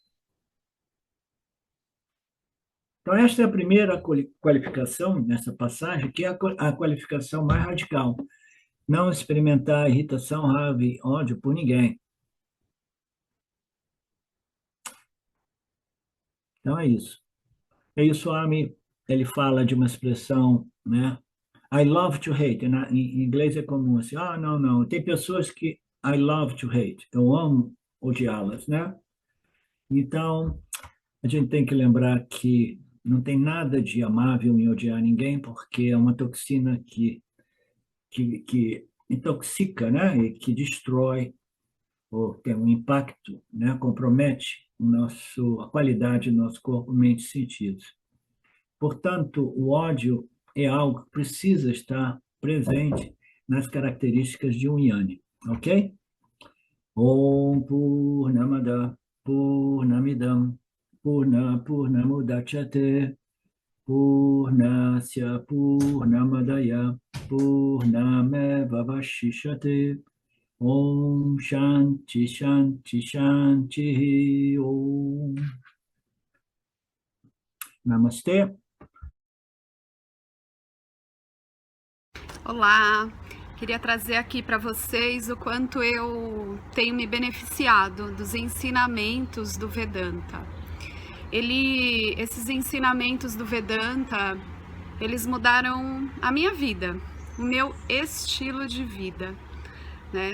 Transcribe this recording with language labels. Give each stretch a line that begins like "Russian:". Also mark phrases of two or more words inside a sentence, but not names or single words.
Portuguese: Então, esta é a primeira qualificação nessa passagem, que é a qualificação mais radical. Não experimentar irritação, raiva e ódio por ninguém. Então, é isso. E o Swami, ele fala de uma expressão, né?
English: I love to hate.
Portuguese: Em inglês é comum assim, não. Tem pessoas que
English: I love to hate.
Portuguese: Eu amo odiá-las, né? Então, a gente tem que lembrar que não tem nada de amável em odiar ninguém, porque é uma toxina que intoxica, né? E que destrói, ou tem um impacto, né? Compromete a qualidade do nosso corpo, mente e sentidos. Portanto, o ódio é algo que precisa estar presente nas características de um Yani, ok?
Sanskrit: Om Purnamada Purnamidam Purnamudachyate Purnasya Purnamadaya Purnamevavashishate Om Shanti Shanti Shanti Om Namastê.
Portuguese: Olá, queria trazer aqui para vocês o quanto eu tenho me beneficiado dos ensinamentos do Vedanta. Esses ensinamentos do Vedanta, eles mudaram a minha vida, o meu estilo de vida, né?